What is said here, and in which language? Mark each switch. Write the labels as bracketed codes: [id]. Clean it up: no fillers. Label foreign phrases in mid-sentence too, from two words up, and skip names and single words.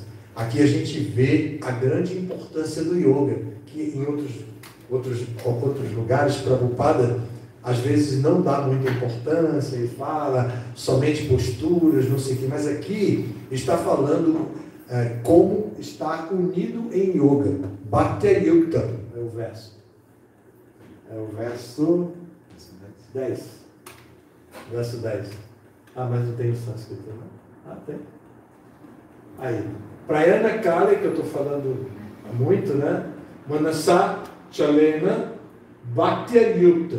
[pt] Aqui a gente vê a grande importância do yoga, que em outros lugares, Prabhupada, às vezes não dá muita importância, ele fala somente posturas, não sei o que, mas aqui está falando como estar unido em yoga. [sa] Bhakti Yukta [pt] é o verso. É o verso 10. Verso 10. Mas não tem sânscrito, não? Tem. Aí, [sa] Prayana Kali, [pt] que eu estou falando muito, né? [sa] Manasa Chalena Bhakti Yukta.